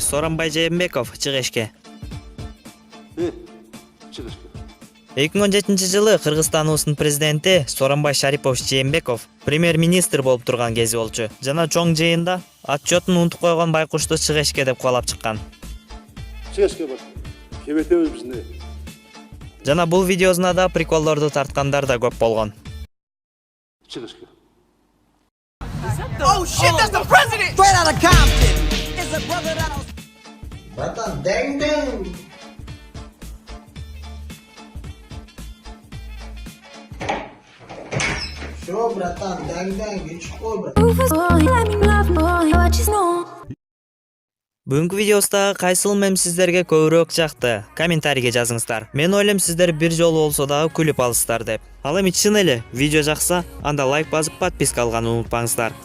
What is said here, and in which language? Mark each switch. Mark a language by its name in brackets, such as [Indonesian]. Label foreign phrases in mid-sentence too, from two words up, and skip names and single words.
[Kyrgyz] Сооронбай Жээнбеков, Чыгышке. 2017-жылы Кыргызстан улусунун президенти Сооронбай Шарипович Жээнбеков премьер-министр болуп турган кези болчу. Жана чоң жыйында отчетун унутуп койгон байкушту Чыгышке деп кубалап чыккан. Чыгышке бар. Кебетебиз бизди. Жана бул видеосуна да приколдорду тарткандар да көп болгон. [English] Oh shit, that's the president! Straight out of Compton. It's a brother that I was... [Russian] Братан, дэng-дэng! Всё, братан, [Kyrgyz] дэng-дэng, ичип кой, братан. Бүгүнкү видеосундагы кайсыл мем сиздерге көбүрөөк жакты? Комментарийге жазыңыздар. Мен ойлойм сиздер бир жолу болсо дагы күлүп алыштар деп. Ал эми чын эле видео жакса, анда лайк басып подписка алганды унутпаңыздар.